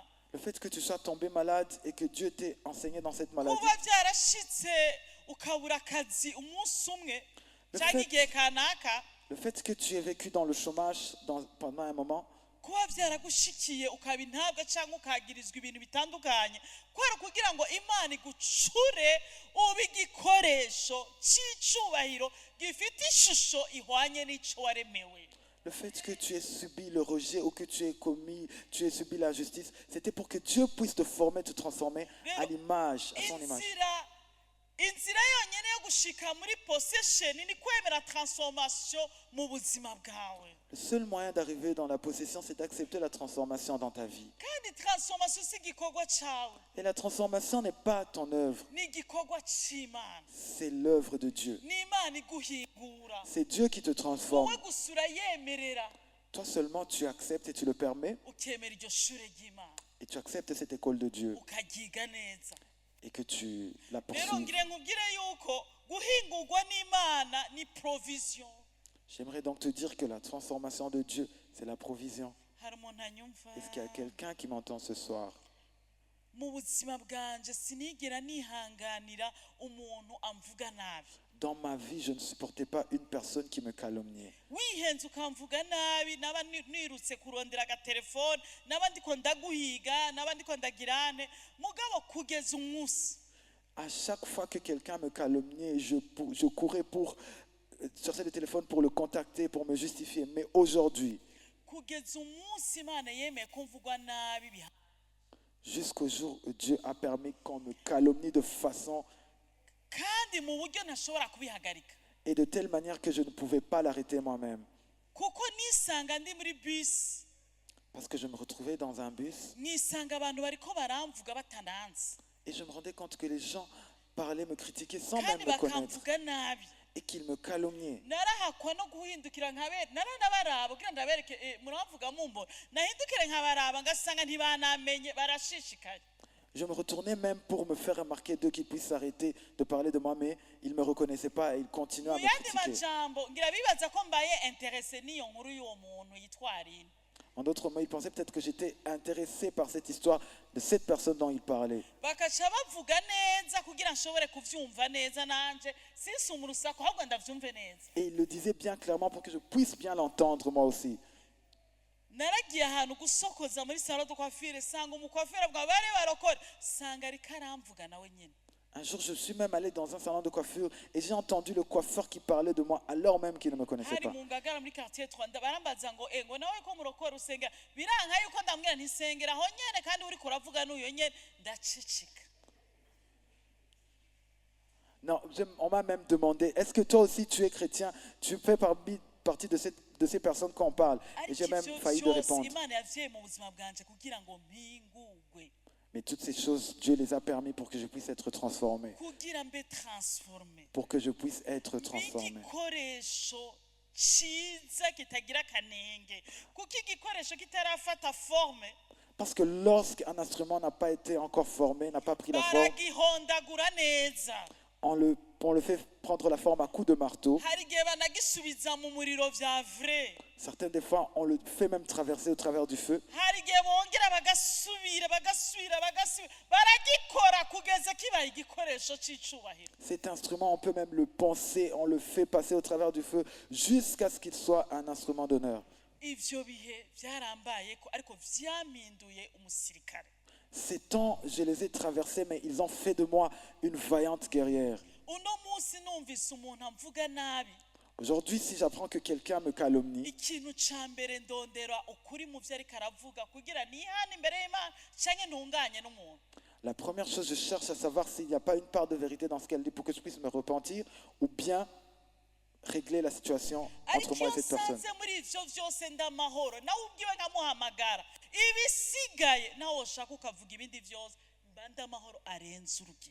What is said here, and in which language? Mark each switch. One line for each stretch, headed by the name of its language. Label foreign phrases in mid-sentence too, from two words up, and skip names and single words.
French: Le fait que tu sois tombé malade et que Dieu t'ait enseigné dans cette maladie.
Rundi: kuba byarashitse ukabura akazi umunsi umwe
French: Le
Rundi: cyangwa
French: fait-
Rundi: igihe kanaka
French: Le fait que tu aies vécu dans le chômage pendant un moment,
Rundi: kuba byaragushikiye ukaba intabwa cyangwa ukagirizwa ibintu bitandukanye kubera kugira ngo imana igucure ube igikoresho cy'icubahiro gifite ishusho ihwanye n'icyo waremewe.
French: le fait que tu aies subi le rejet ou que tu aies subi l'injustice, c'était pour que Dieu puisse te former, te transformer à l'image, à son image.
Rundi: inzira yonyine yo gushika muri possession ni kwemera transformation mu buzima bwawe.
French: Le seul moyen d'arriver dans la possession, c'est d'accepter la transformation dans ta vie.
Rundi: kandi transformation si igikorwa cyawe
French: Et la transformation n'est pas ton œuvre,
Rundi: ni igikorwa cy'imana
French: c'est l'œuvre de Dieu.
Rundi: n'imana iguhingura
French: C'est Dieu qui te transforme.
Rundi: wowe gusa urayemerera
French: Toi seulement, tu acceptes et tu le permets,
Rundi: ukemera iryo shure ry'imana
French: et tu acceptes cette école de Dieu
Rundi: ukagiga neza.
French: et que tu la
Rundi: rero
French: poursuives.
Rundi: ngire nkubwire yuko guhingurwa n'imana ni provision.
French: J'aimerais donc te dire que la transformation de Dieu, c'est la provision.
Rundi: hari umuntu anyumva
French: Est-ce qu'il y a quelqu'un qui m'entend ce soir?
Rundi: mu buzima bwanje sinigera nihanganira umuntu amvuga nabi.
French: Dans ma vie, je ne supportais pas une personne qui me calomniait.
Rundi: wihenze ukamvuga nabi naba nirutse kurondera agatelefone naba ndiko ndaguhiga naba ndiko ndagirane mugabo kugeza umunsi
French: À chaque fois que quelqu'un me calomniait, je courais pour chercher le téléphone pour le contacter, pour me justifier. Mais aujourd'hui,
Rundi: kugeza umunsi imana yemeye ko mvugwa nabi
French: jusqu'au jour où Dieu a permis qu'on me calomnie de façon
Rundi: kandi mu buryo ntashobora kubihagarika
French: et de telle manière que je ne pouvais pas l'arrêter moi-même.
Rundi: kuko nisanga ndi muri bisi
French: Parce que je me retrouvais dans un bus
Rundi: nisanga abantu bariko baramvuga batananze
French: et je me rendais compte que les gens parlaient, me critiquaient sans même
Rundi: kandi
French: me connaître
Rundi: bakamvuga nabi
French: et qu'ils me calomniaient.
Rundi: narahakwa no guhindukira naranabaraba kugira ndabereke muravuga mumbona nahindukire nkabaraba ngasanga ntibanamenye barashishikaye.
French: Je me retournais même pour me faire remarquer d'eux qu'ils puissent s'arrêter de parler de moi, mais ils ne me reconnaissaient pas et ils continuaient à
Rundi: mu
French: me
Rundi: yandi
French: critiquer.
Rundi: majambo ngira bibaza ko mbaye interese n'iyo nkuru y'uwo muntu yitwarira.
French: En d'autres mots, ils pensaient peut-être que j'étais intéressé par cette histoire de cette personne dont ils parlaient.
Rundi: bakaca bavuga neza kugira nshobore kuvyumva neza nanje sinsuma urusaku ahubwo ndavyumve neza.
French: Et ils le disaient bien clairement pour que je puisse bien l'entendre moi aussi.
Rundi: naragiye ahantu gusokoza muri
French: salo de coiffure
Rundi: sanga umukwafera bwa bari barokora sanga ari karamvuga nawe nyine.
French: Un jour, je suis même allé dans un salon de coiffure et j'ai entendu le coiffeur qui parlait de moi alors même qu'il ne me connaissait
Rundi: hari
French: pas.
Rundi: mu ngagara muri quartier Rwanda barambaza ngo ngo nawe ko murokora usenga biranka yuko ndambwira ntisengera aho nyene kandi uri kuravuga n'uyo nyene ndaceceka.
French: Non, on m'a même demandé, est-ce que toi aussi tu es chrétien? Tu fais partie de ces personnes qu'on parle. Et j'ai même failli de répondre.
Rundi: Imana yavye mu buzima bwanje kugira ngo mpingurwe.
French: Mais toutes ces choses, Dieu les a permis pour que je puisse être transformé.
Rundi: Kugira mbe transformé.
French: Pour que je puisse être transformé.
Rundi: Igikoresho ciza kitagira kanenge. Kuko igikoresho kitarafata forme.
French: Parce que lorsqu'un instrument n'a pas été encore formé, n'a pas pris la forme,
Rundi: baragihondagura neza.
French: on le fait prendre la forme à coups de marteau.
Rundi: Hari igihe banagisubiza mu muriro vya vrai.
French: Certaines des fois, on le fait même traverser au travers du feu.
Rundi: Hari igihe bongera bagasubira baragikora kugeza kibaye igikoresho c'icubahiro.
French: Cet instrument, on peut même le penser, on le fait passer au travers du feu jusqu'à ce qu'il soit un instrument d'honneur.
Rundi: Ivyo bihe vyarambayeko ariko vyaminduye umusirikare.
French: Ces temps, je les ai traversés, mais ils ont fait de moi une vaillante guerrière.
Rundi: Uno munsi numvise umuntu amvuga nabi.
French: Aujourd'hui, si j'apprends que quelqu'un me calomnie,
Rundi: Ikintu ca mbere ndondera ukuri mu vyo ariko aravuga kugira nihane imbere y'Imana canke ntunganye n'umuntu.
French: la première chose, je cherche à savoir s'il n'y a pas une part de vérité dans ce qu'elle dit pour que je puisse me repentir ou bien régler la situation entre moi et cette personne.
Rundi: Nsanze muri ivyo vyose ndamahoro nawe ubwiwe nkamuhamagara ibisigaye nawe ushaka ukavuga ibindi vyose mba ndamahoro arenze urugero.